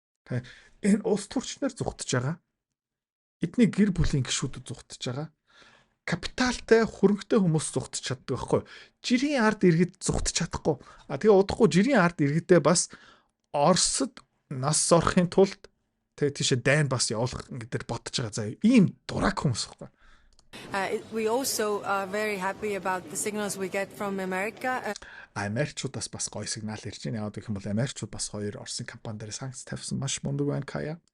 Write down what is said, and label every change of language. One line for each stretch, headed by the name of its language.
Mongolian: Тэгээ энэ улс төрчнөр зүхтж байгаа. Эдний гэр бүлийн гишүүдэд зүхтж байгаа. Капиталтай хөрөнгөтэй хүмүүс зүхтж чаддаг байхгүй. Жирийн ард иргэд зүхтж чадахгүй. Тэгээ удахгүй жирийн ард иргэдээ бас Оросд нас зорохын тулд тэгээ тийшээ дайн бас явуулах гэдэр бодож байгаа. За ийм дурак хүмүүс байхгүй.
English: We also are very happy about the signals we get from America.
Mongolian: Америкчуудаас бас гоё сигнал ирж байна. Яагаад гэх юм бол Америкчууд бас хоёр Оросын компани дээр санкц тавьсан маш мундаг байна Кая.